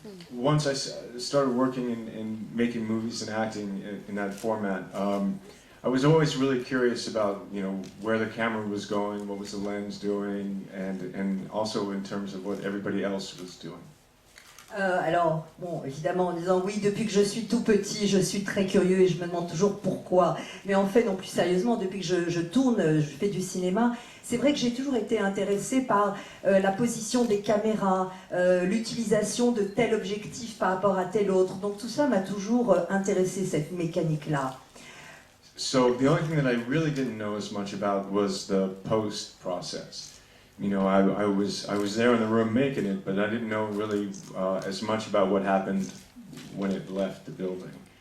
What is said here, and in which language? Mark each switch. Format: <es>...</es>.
<en>Once I started working in making movies and acting in that format, I was always really curious about, where the camera was going, what was the lens doing, and also in terms of what everybody else was doing.</en> <fr>Alors, bon, évidemment, en disant oui, depuis que je suis tout petit, je suis très curieux et je me demande toujours pourquoi. Mais en fait, non, plus sérieusement, depuis que je tourne, je fais du cinéma, c'est vrai que j'ai toujours été intéressée par la position des caméras, l'utilisation de tel objectif par rapport à tel autre. Donc tout ça m'a toujours intéressée, cette mécanique-là.</fr> <en>So the only thing that I really didn't know as much about was the post process. You know, I was there in the room making it, but I didn't know really as much about what happened when it left the building.</en>